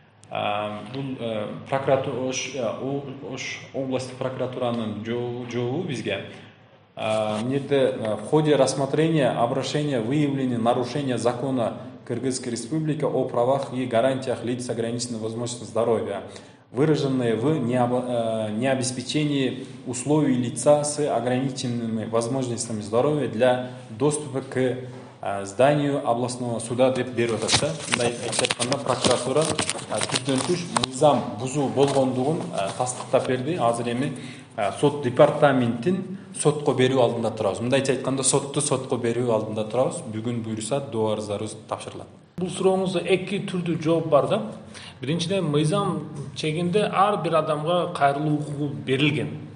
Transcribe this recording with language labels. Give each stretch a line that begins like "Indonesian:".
Kyrgyz: Бул прокуратура Ош областтык прокуратуранын жообу бизге.
Russian: В ходе рассмотрения обращения выявлены нарушения закона Кыргызской Республики о правах и гарантиях лиц с ограниченной возможностью здоровья, выраженные в необеспечении условий лица с ограниченными возможностями здоровья для доступа к зданию областного суда
Kyrgyz: деп берип атат да. Мындай айтканда прокуратура түздөн түш мыйзам бузуу болгондугун тастыктап берди. Азыр эми сот департаментин сотко берүү алдында турабыз. Мындайча айтканда сотко берүү алдында турабыз. Бүгүн буюрса доо арыздарыбыз тапшырылат. Бул сурооңузда эки түрдүү жооп бар да. Биринчиден, мыйзам чегинде ар бир адамга кайрылуу укугу берилген.